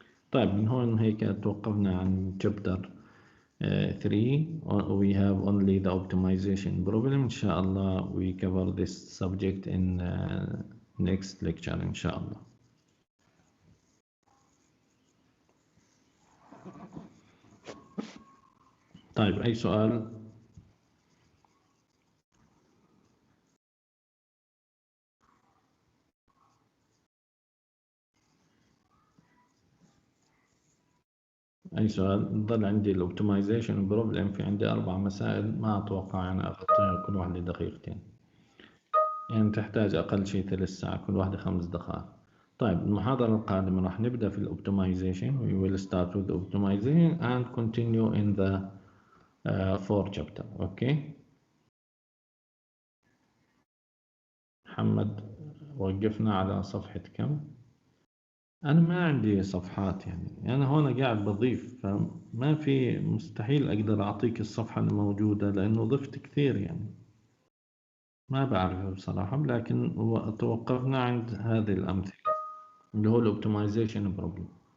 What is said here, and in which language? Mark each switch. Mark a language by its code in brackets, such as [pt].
[ar] طيب من هون هيك توقفنا عن chapter 3. [en] we have only the optimization problem. [ar] إن شاء الله [en] we cover this subject in next lecture إن شاء الله. [ar] طيب أي سؤال؟ أي سؤال؟ ضل عندي الأوبتمايزيشن بروبلم، في عندي 4 مسائل ما أتوقع يعني أغطيها كل واحدة دقيقتين، يعني تحتاج أقل شيء 3 ساعات، كل واحدة 5 دقائق. طيب المحاضرة القادمة راح نبدأ في الأوبتمايزيشن. [en] we will start with the optimization and continue in the 4 chapter. [ar] أوكي. محمد وقفنا على صفحة كم؟ أنا ما عندي صفحات، يعني أنا هون قاعد بضيف، فما في، مستحيل أقدر أعطيك الصفحة الموجودة لأنه ضفت كثير، يعني ما بعرف بصراحة، لكن توقفنا عند هذه الأمثلة اللي هو الأوبتمايزيشن بروبلم.